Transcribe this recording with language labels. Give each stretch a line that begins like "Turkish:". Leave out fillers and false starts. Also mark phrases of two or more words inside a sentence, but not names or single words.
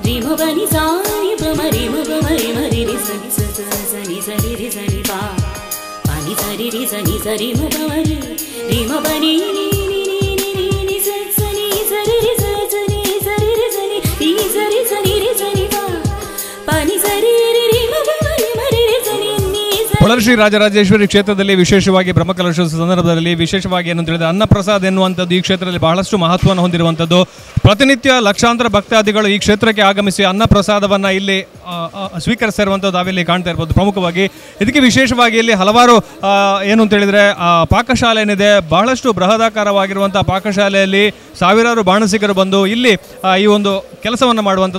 Kannada: bani sani pamari mari mari ri sani sani sani ri sani pa pani sari ri sani sari pamari ri bani ni ni sani sari ri sani sari ri sani ri sani ri sani pa pani sari ri pamari mari ri sani ಪೊಳಲಿ ಶ್ರೀ ರಾಜರಾಜೇಶ್ವರಿ ಕ್ಷೇತ್ರದಲ್ಲಿ ವಿಶೇಷವಾಗಿ ಬ್ರಹ್ಮಕಲಶೋತ್ಸವ ಸಂದರ್ಭದಲ್ಲಿ ವಿಶೇಷವಾಗಿ ಏನು ಹೇಳಿದ್ರೆ ಅನ್ನಪ್ರಸಾದ ಎನ್ನುವಂಥದ್ದು ಈ ಕ್ಷೇತ್ರದಲ್ಲಿ ಬಹಳಷ್ಟು ಮಹತ್ವವನ್ನು ಹೊಂದಿರುವಂಥದ್ದು. ಪ್ರತಿನಿತ್ಯ ಲಕ್ಷಾಂತರ ಭಕ್ತಾದಿಗಳು ಈ ಕ್ಷೇತ್ರಕ್ಕೆ ಆಗಮಿಸಿ ಅನ್ನಪ್ರಸಾದವನ್ನು ಇಲ್ಲಿ ಸ್ವೀಕರಿಸಿರುವಂಥದ್ದು ನಾವಿಲ್ಲಿ ಕಾಣ್ತಾ ಇರ್ಬೋದು. ಪ್ರಮುಖವಾಗಿ ಇದಕ್ಕೆ ವಿಶೇಷವಾಗಿ ಇಲ್ಲಿ ಹಲವಾರು ಏನು ಅಂತ ಹೇಳಿದರೆ ಪಾಕಶಾಲೆ ಏನಿದೆ, ಬಹಳಷ್ಟು ಬೃಹದಾಕಾರವಾಗಿರುವಂಥ ಪಾಕಶಾಲೆಯಲ್ಲಿ ಸಾವಿರಾರು ಬಾಣಸಿಗರು ಬಂದು ಇಲ್ಲಿ ಈ ಒಂದು ಕೆಲಸವನ್ನು ಮಾಡುವಂಥದ್ದು.